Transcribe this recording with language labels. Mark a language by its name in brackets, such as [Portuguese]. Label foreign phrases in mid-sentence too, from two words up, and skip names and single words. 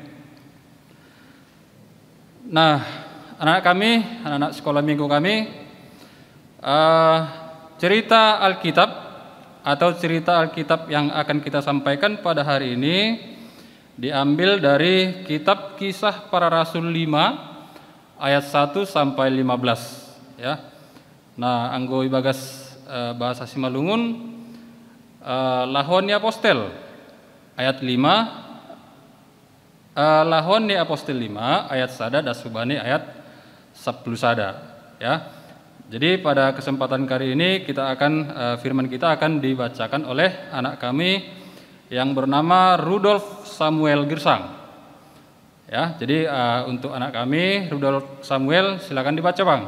[Indonesian] Nah, anak-anak kami, anak-anak sekolah minggu kami, cerita Alkitab atau cerita Alkitab yang akan kita sampaikan pada hari ini diambil dari kitab Kisah Para Rasul 5 ayat 1 sampai 15, ya. Nah, [Batak Simalungun] anggo ibagas bahasa Simalungun lahon ni apostel ayat 5, lahon ni apostel 5 ayat sada dasubani ayat 10 sada, [Indonesian] ya. Jadi pada kesempatan kali ini firman kita akan dibacakan oleh anak kami yang bernama Rudolf Samuel Girsang. Ya, jadi untuk anak kami Rudolf Samuel, silakan dibaca, Bang.